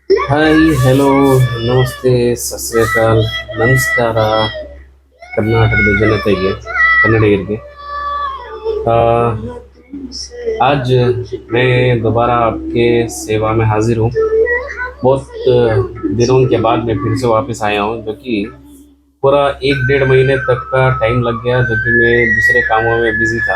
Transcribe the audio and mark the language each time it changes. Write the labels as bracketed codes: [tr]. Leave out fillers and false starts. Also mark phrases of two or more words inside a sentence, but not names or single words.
[en] Hi hello [hi] ನಮಸ್ತೆ [pa] ਸਤ ਸ੍ਰੀ ਅਕਾਲ [kn] ನಮಸ್ಕಾರ ಕರ್ನಾಟಕದ ಜನತೆಗೆ ಕನ್ನಡಿಗರಿಗೆ [hi] आ, आज मैं दोबारा आपके सेवा में हाजिर हूँ। बहुत दिनों के बाद मैं फिर से वापस आया हूँ, जो कि पूरा 1 डेढ़ महीने तक का टाइम लग गया, जो कि मैं दूसरे कामों में बिजी था।